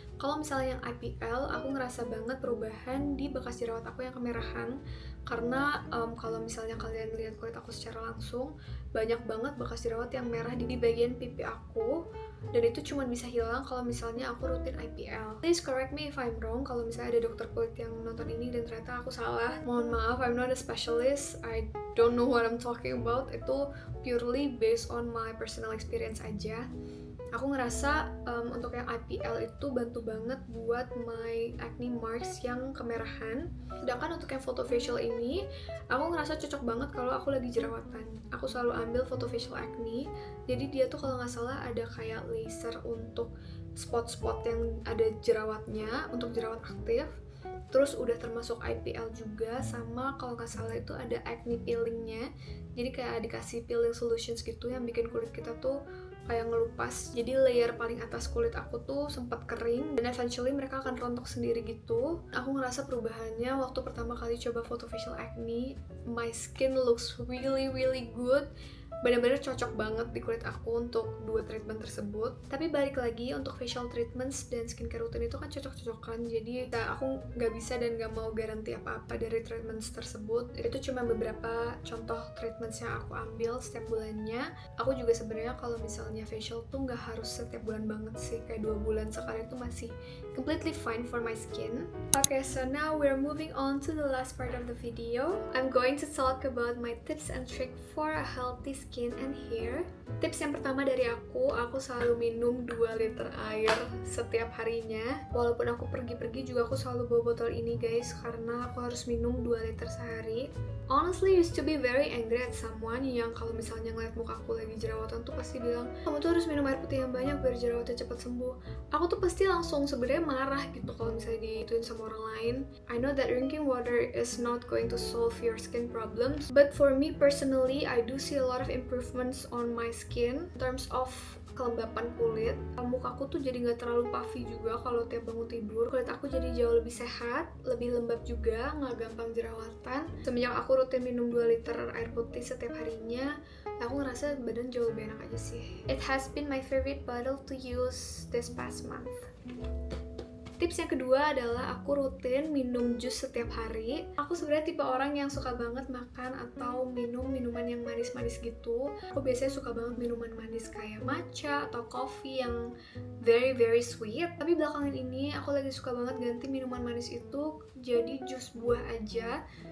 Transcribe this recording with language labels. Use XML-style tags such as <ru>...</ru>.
<id>Kalau misalnya yang IPL, aku ngerasa banget perubahan di bekas jerawat aku yang kemerahan. Karena kalau misalnya kalian lihat kulit aku secara langsung, banyak banget bekas jerawat yang merah di bagian pipi aku. Dan itu cuma bisa hilang kalau misalnya aku rutin IPL.</id> <en>Please correct me if I'm wrong</en> <id>kalau misalnya ada dokter kulit yang nonton ini dan ternyata aku salah. Mohon maaf,</id> <en>I'm not a specialist. I don't know what I'm talking about. Itu purely based on my personal experience aja.</en> <id>Aku ngerasa untuk yang IPL itu bantu banget buat</id> <en>my acne marks</en> <id>yang kemerahan. Sedangkan untuk yang photo facial ini, aku ngerasa cocok banget kalau aku lagi jerawatan. Aku selalu ambil photo facial acne. Jadi dia tuh kalau nggak salah ada kayak laser untuk spot-spot yang ada jerawatnya untuk jerawat aktif. Terus udah termasuk IPL juga, sama kalau nggak salah itu ada acne peelingnya. Jadi kayak dikasih peeling solutions gitu yang bikin kulit kita tuh kayak ngelupas. Jadi layer paling atas kulit aku tuh sempat kering dan eventually mereka akan rontok sendiri gitu. Aku ngerasa perubahannya waktu pertama kali coba photo facial acne.</id> <en>My skin looks really really good.</en> <id>Benar-benar cocok banget di kulit aku untuk 2 treatment tersebut. Tapi balik lagi, untuk facial treatments dan skincare rutin itu kan cocok-cocokan. Jadi aku nggak bisa dan nggak mau garanti apa-apa dari treatments tersebut. Itu cuma beberapa contoh treatments yang aku ambil setiap bulannya. Aku juga sebenarnya kalau misalnya facial tuh nggak harus setiap bulan banget sih. Kayak 2 bulan sekali itu masih</id> <en>completely fine for my skin. Okay, so now we're moving on to the last part of the video. I'm going to talk about my tips and trick for a healthy skin and hair.</en> <id>Tips yang pertama dari aku selalu minum 2 liter air setiap harinya. Walaupun aku pergi-pergi juga aku selalu bawa botol ini guys, karena aku harus minum 2 liter sehari.</id> <en>Honestly, used to be very angry at someone</en> <id>yang kalau misalnya ngeliat muka aku lagi jerawatan tuh pasti bilang, kamu tuh harus minum air putih yang banyak biar jerawatnya cepat sembuh. Aku tuh pasti langsung sebenarnya marah gitu kalau misalnya diituin sama orang lain.</id> <en>I know that drinking water is not going to solve your skin problems, but for me personally, I do see a lot of improvements on my skin in terms of</en> <id>kelembapan kulit. Mukaku tuh jadi nggak terlalu puffy juga kalau tiap bangun tidur. Kulit aku jadi jauh lebih sehat, lebih lembab juga, nggak gampang jerawatan. Semenjak aku rutin minum 2 liter air putih setiap harinya, aku ngerasa badan jauh lebih enak aja sih.</id> <en>It has been my favorite bottle to use this past month.</en> <id>Tips yang kedua adalah aku rutin minum jus setiap hari. Aku sebenarnya tipe orang yang suka banget makan atau minum minuman yang manis-manis gitu. Aku biasanya suka banget minuman manis kayak matcha atau coffee yang</id> <en>very very sweet.</en> <id>Tapi belakangan ini aku lagi suka banget ganti minuman manis itu jadi jus buah aja.</id>